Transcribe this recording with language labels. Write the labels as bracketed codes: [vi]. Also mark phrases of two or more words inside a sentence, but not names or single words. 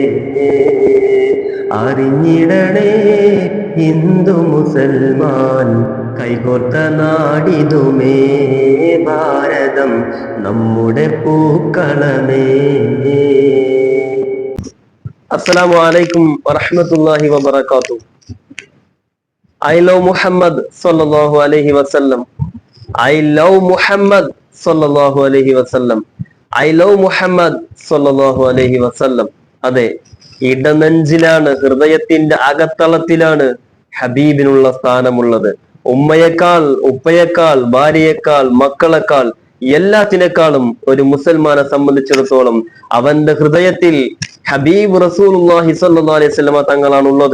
[ml] അറിഞ്ഞിടണേ ഹിന്ദു മുസൽമാൻ കൈകോർത്ത നാടിതുമേ ഭാരതം നമ്മുടെ പൂക്കളമേ. [ar] السلام عليكم ورحمة الله وبركاته. [en] I love Muhammad [ar] sallallahu alaihi wasallam. [en] I love Muhammad [ar] sallallahu alaihi wasallam. [en] I love Muhammad [ar] sallallahu alaihi wasallam. [ml] അതെ, ഇടനെഞ്ചിലാണ്, ഹൃദയത്തിന്റെ അകത്തളത്തിലാണ് ഹബീബിനുള്ള സ്ഥാനമുള്ളത്. ഉമ്മയേക്കാൾ, ഉപ്പയേക്കാൾ, ഭാര്യയേക്കാൾ, മക്കളെക്കാൾ, എല്ലാത്തിനേക്കാളും ഒരു മുസൽമാനെ സംബന്ധിച്ചിടത്തോളം അവന്റെ ഹൃദയത്തിൽ [ar] حبيب رسول الله صلى الله عليه وسلم [ml] തങ്ങളാണുള്ളത്.